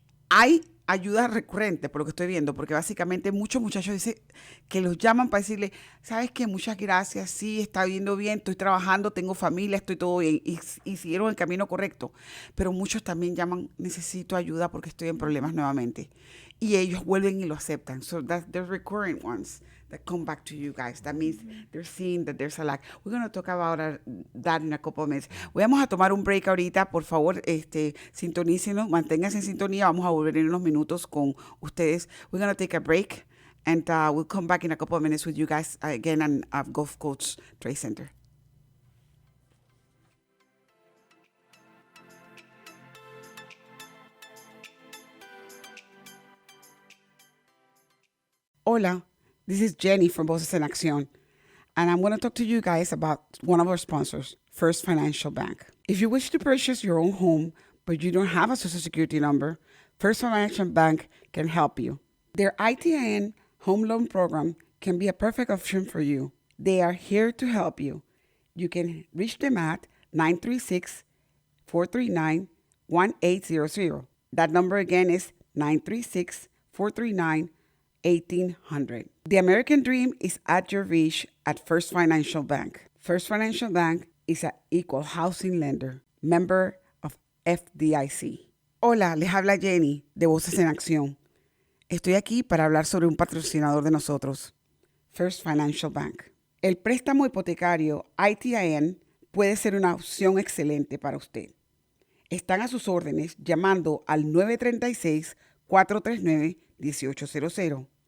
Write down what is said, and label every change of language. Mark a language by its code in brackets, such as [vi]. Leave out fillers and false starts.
[es] Hay ayuda recurrente, por lo que estoy viendo, porque básicamente muchos muchachos dicen que los llaman para decirle, ¿sabes qué? Muchas gracias, sí, está yendo bien, estoy trabajando, tengo familia, estoy todo bien, y siguieron el camino correcto. Pero muchos también llaman, necesito ayuda porque estoy en problemas nuevamente. Y ellos vuelven y lo aceptan. [en] So there's recurrent ones that come back to you guys. That means they're seeing that there's a lack. We're going to talk about that in a couple of minutes. [es] Vamos a tomar un break ahorita. Por favor, sintonícenos, manténganse en sintonía. Vamos a volver en unos minutos con ustedes. [en] We're going to take a break and we'll come back in a couple of minutes with you guys again at Gulf Coast Trade Center. Hola, this is Jenny from Voces in Accion, and I'm going to talk to you guys about one of our sponsors, First Financial Bank. If you wish to purchase your own home, but you don't have a Social Security number, First Financial Bank can help you. Their ITIN home loan program can be a perfect option for you. They are here to help you. You can reach them at 936-439-1800. That number again is 936-439-1800. The American dream is at your reach at First Financial Bank. First Financial Bank is an equal housing lender, member of FDIC. [es] Hola, les habla Jenny de Voces en Acción. Estoy aquí para hablar sobre un patrocinador de nosotros, First Financial Bank. El préstamo hipotecario ITIN puede ser una opción excelente para usted. Están a sus órdenes llamando al 936-439-1800.